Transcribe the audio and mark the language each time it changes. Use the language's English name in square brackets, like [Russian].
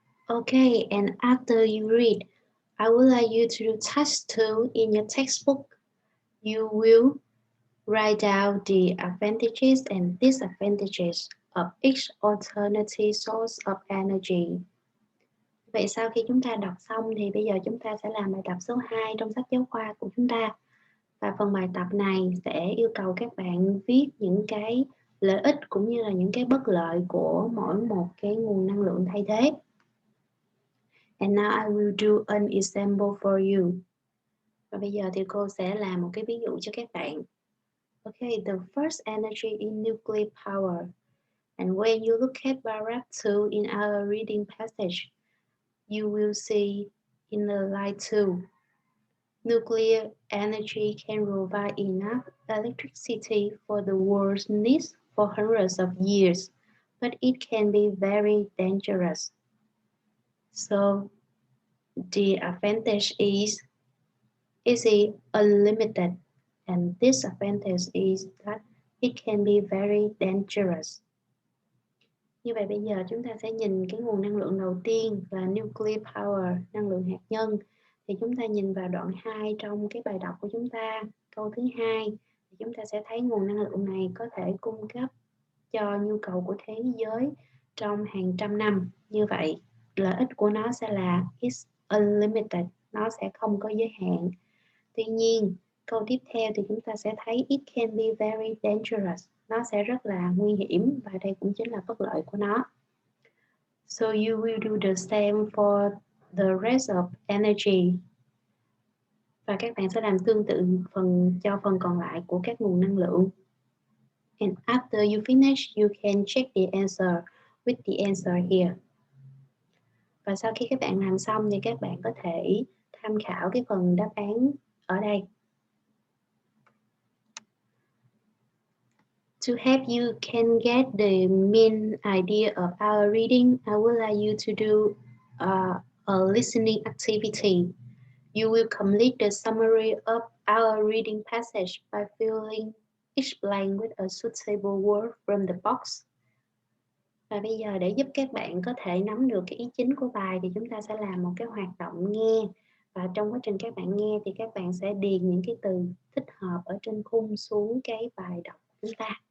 [English] Okay, and after you read, I would like you to do task 2 in your textbook. You will write down the advantages and disadvantages of each alternative source of energy. [Vietnamese] Vậy sau khi chúng ta đọc xong thì bây giờ chúng ta sẽ làm bài tập số 2 trong sách giáo khoa của chúng ta. Và phần bài tập này sẽ yêu cầu các bạn viết những cái lợi ích cũng như là những cái bất lợi của mỗi một cái nguồn năng lượng thay thế. [English] And now I will do an example for you. [Vietnamese] Và bây giờ thì cô sẽ làm một cái ví dụ cho các bạn. [English] Okay, the first energy is nuclear power. And when you look at paragraph 2 in our reading passage, you will see in the line 2, nuclear energy can provide enough electricity for the world's needs for hundreds of years, but it can be very dangerous. So the advantage is it unlimited, and disadvantage is that it can be very dangerous. [Vietnamese] Như vậy bây giờ chúng ta sẽ nhìn cái nguồn năng lượng đầu tiên là nuclear power, năng lượng hạt nhân. Thì chúng ta nhìn vào đoạn 2 trong cái bài đọc của chúng ta, câu thứ 2, thì chúng ta sẽ thấy nguồn năng lượng này có thể cung cấp cho nhu cầu của thế giới trong hàng trăm năm. Như vậy, lợi ích của nó sẽ là [English] it's unlimited, [Vietnamese] nó sẽ không có giới hạn. Tuy nhiên, câu tiếp theo thì chúng ta sẽ thấy [English] it can be very dangerous, [Vietnamese] nó sẽ rất là nguy hiểm và đây cũng chính là bất lợi của nó. [English] So you will do the same for the rest of energy. [Vietnamese] Và các bạn sẽ làm tương tự cho phần còn lại của các nguồn năng lượng. [English] And after you finish, you can check the answer with the answer here. [Vietnamese] Và sau khi các bạn làm xong thì các bạn có thể tham khảo cái phần đáp án ở đây. [English] To help you can get the main idea of our reading, I would like you to do a listening activity. You will complete the summary of our reading passage by filling each blank with a suitable word from the box. [Vietnamese] Và bây giờ để giúp các bạn có thể nắm được cái ý chính của bài thì chúng ta sẽ làm một cái hoạt động nghe. Và trong quá trình các bạn nghe thì các bạn sẽ điền những cái từ thích hợp ở trên khung xuống cái bài đọc của chúng ta.